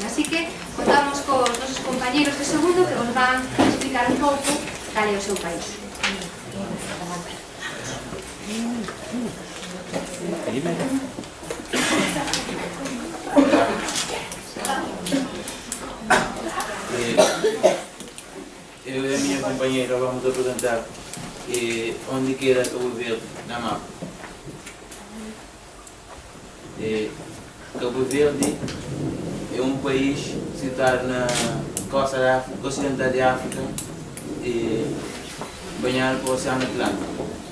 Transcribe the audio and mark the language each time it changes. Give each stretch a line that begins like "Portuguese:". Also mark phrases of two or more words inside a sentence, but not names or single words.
Galician: Así que contamos cos nosos compañeiros de segundo que vos van explicar un pouco cal é o seu país.
Portuguese: Eu e a minha companheira vamos apresentar onde queira Cabo Verde na mapa. Cabo Verde é um país situado na costa da África, ocidental de África, banhado pelo Oceano Atlântico.